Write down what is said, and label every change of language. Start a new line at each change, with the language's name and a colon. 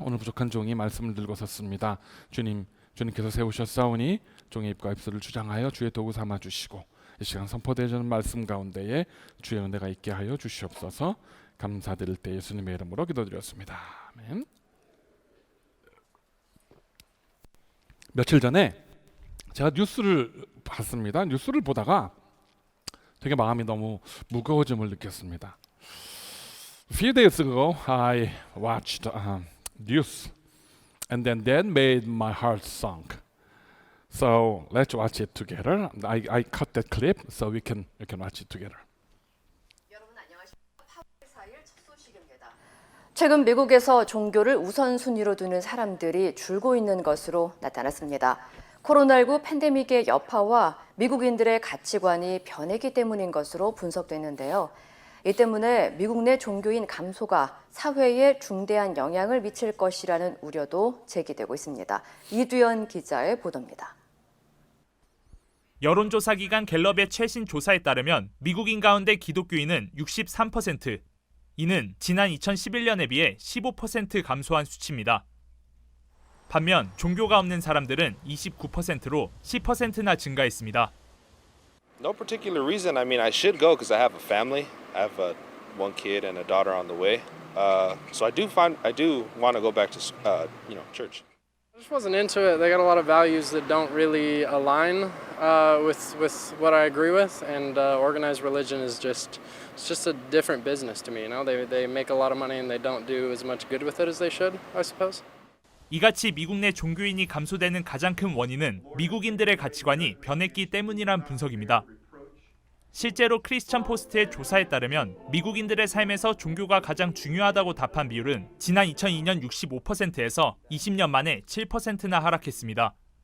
Korean: 오늘 부족한 종이 말씀을 들고 섰습니다. 주님께서 세우셨사오니 종의 입과 입술을 주장하여 주의 도구 삼아 주시고 이 시간 선포되는 말씀 가운데에 주의 은혜가 있게 하여 주시옵소서. 감사드릴 때 예수님의 이름으로 기도드렸습니다. 아멘. 며칠 전에 제가 뉴스를 봤습니다. 뉴스를 보다가 되게 마음이 너무 무거워짐을 느꼈습니다.
English: A few days ago, I watched news, and then that made my heart sunk. So let's watch it together. I cut that clip so we can watch it together.
Korean: 여러분 안녕하십니까? 8월 4일 첫 소식입니다. 최근 미국에서 종교를 우선순위로 두는 사람들이 줄고 있는 것으로 나타났습니다. 코로나19 팬데믹의 여파와 미국인들의 가치관이 변했기 때문인 것으로 분석됐는데요. 이 때문에 미국 내 종교인 감소가 사회에 중대한 영향을 미칠 것이라는 우려도 제기되고 있습니다. 이두현 기자의 보도입니다. 여론조사 기관 갤럽의 최신 조사에 따르면 미국인 가운데 기독교인은 63%, 이는 지난 2011년에 비해 15% 감소한 수치입니다. 반면 종교가 없는 사람들은 29%로 10%나 증가했습니다.
English: No particular reason. I mean, I should go because I have a family. I have one kid and a daughter on the way. So I do want to go back to church. I just wasn't into it. They got a lot of values that don't really align with what I agree with, and organized religion is just a different business to me. You know, they make a lot of money and they don't do as much good with it as they should, I suppose.
Korean: 이같이 미국 내 종교인이 감소되는 가장 큰 원인은 미국인들의 가치관이 변했기 때문이란 분석입니다. 실제로 크리스천 포스트의 조사에 따르면 미국인들의 삶에서 종교가 가장 중요하다고 답한 비율은 지난 2002년 65%에서 20년 만에 7%나 하락했습니다.